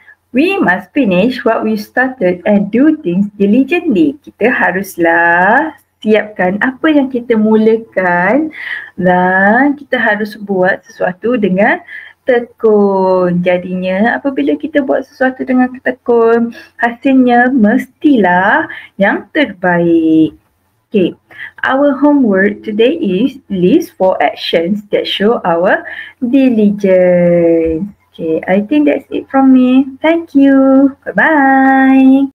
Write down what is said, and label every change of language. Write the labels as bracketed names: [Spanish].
[English] We must finish what we started and do things diligently. [Malay] Kita haruslah siapkan apa yang kita mulakan dan kita harus buat sesuatu dengan tekun. Jadinya apabila kita buat sesuatu dengan tekun, hasilnya mestilah yang terbaik. [English] Okay, our homework today is list 4 actions that show our diligence. Okay, I think that's it from me. Thank you. Bye-bye.